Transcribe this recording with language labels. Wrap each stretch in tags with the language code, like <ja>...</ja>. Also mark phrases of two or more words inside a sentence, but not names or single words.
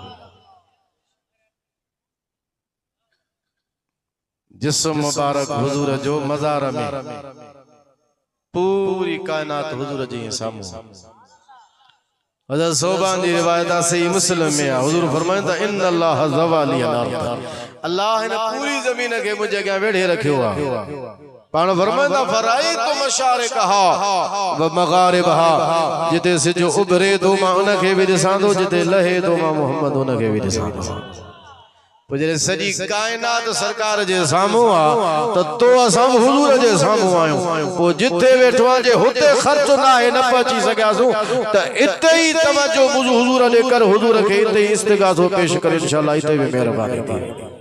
<sd>जिस्म मुबारक हुजूर जो मज़ार में, पूरी कायनात हुजूर जे साम्हूं। हज़रत सोबान जी रिवायत आहे, सही मुस्लिम में आहे। हुजूर फरमाइंदा</sd> <ar>إن الله زوى لي الأرض,</ar> <ur>اللہ نے پوری زمین کے مجھے</ur> <sd>अॻियां वेढ़े रखियो आहे। पाण फरमाइंदा</sd> <ar>فرأيت مشارقها ومغاربها</ar> <sd>जिते सिज उभरे तो मां उनखे भी ॾिसां थो जिते लहे तो मां मोहम्मद उनखे भी ॾिसां थो जॾहिं सॼी काइनात सरकार जे साम्हूं आहे तो असां हुजूर जे साम्हूं आहियूं पोइ जिथे वेठो आहे जे हुते ख़र्च न आहे न पहुची सघियासूं त इते ई तवजो हुजूर ॾे कर हुजूर खे इते ई इस्तिगासो पेश करे इंशाअल्लाह इते भी महिरबानी थी</sd>